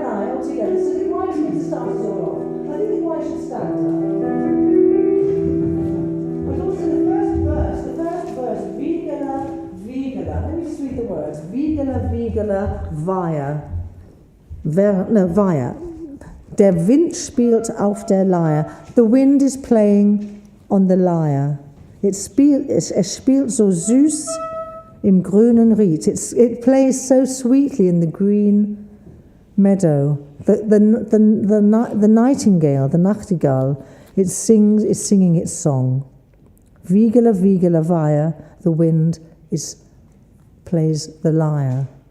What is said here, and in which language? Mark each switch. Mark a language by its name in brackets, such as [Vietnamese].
[English] All together. So the choir needs to start us all off. I think the choir should stand up. But also the first verse, Vigela, Vigela. Let me just read the words. Vigela, Vigela, Weia. Weia. [German] Der Wind spielt auf der Lyre. [English] The wind is playing on the lyre. [German] Es spielt so süß im grünen Ried. [English] It plays so sweetly in the green meadow. The nightingale, the Nachtigall, is singing its song. Vigela, Vigela, Weia. The wind plays the lyre.